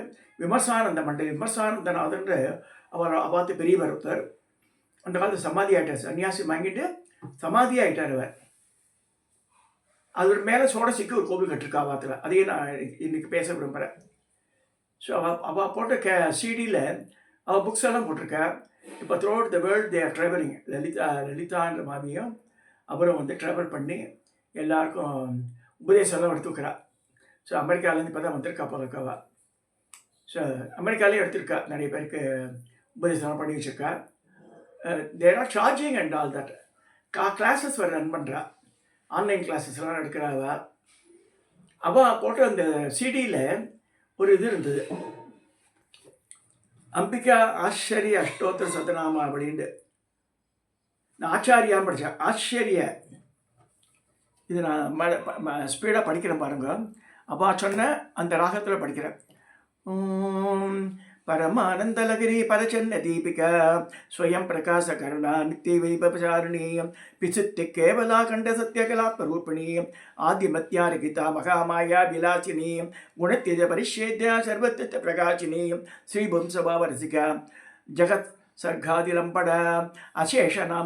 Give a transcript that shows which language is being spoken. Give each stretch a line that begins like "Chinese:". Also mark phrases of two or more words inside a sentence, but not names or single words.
Tamil: விமர்சானந்தநாதன்ற அவர் அவாத்து பெரியவர் ஒருத்தர். அந்த காலத்தில் சமாதி ஆகிட்டார், சன்னியாசி வாங்கிட்டு சமாதி ஆகிட்டார் அவர். அதோட மேலே சோடசிக்கு ஒரு கோவில் கட்டிருக்கா அவாத்தில். அதையே நான் இன்றைக்கி பேச விரும்புகிறேன். ஸோ அவள் போட்ட சிடியில் அவள் புக்ஸ் எல்லாம் போட்டிருக்கா.
English: இப்போ throughout the world they are travelling.
Tamil: லலிதான்ற மாமியும் அவரும் ட்ராவல் பண்ணி எல்லாருக்கும் உபதேசம்லாம் எடுத்து வைக்கிறா. ஸோ அமெரிக்காவிலேருந்து இப்போ தான் வந்திருக்கா போல இருக்கவா. ஸோ அமெரிக்காலேயும் எடுத்திருக்கா, நிறைய பேருக்கு உபதேசம் பண்ணி வச்சுருக்கா.
English: they are charging and all that.
Tamil: கிளாஸஸ் வேறு ரன் பண்ணுறா,
English: ஆன்லைன் கிளாஸஸ்லாம்
Tamil: எடுக்கிறாவ. அவள் போட்ட அந்த சிடியில் ஒரு இது இருந்தது, அம்பிகா ஆச்சரிய அஷ்டோத்திர சதநாமா அப்படின்ட்டு. நான் ஆச்சாரியான்னு படித்தேன், ஆச்சரிய. இது நான் ஸ்பீடாக படிக்கிறேன் பாருங்க. அப்பா சொன்ன அந்த ராகத்தில் படிக்கிறேன்.
Sanskrit: परमानंदलगिरी परचन्न दीपिका स्वयं प्रकाश करुणा नित्य वैभवचारिणी विचित्य केवला कंठ सत्यकलात्मरूपिणी आदिमत्यार्गिता महामाया विलासिनी गुणत्यज परिच्छेद्या सर्वत्र प्रकाशिनी श्रीवंशभावरसिका जगत् सर्गादिलंपड अशेष नाम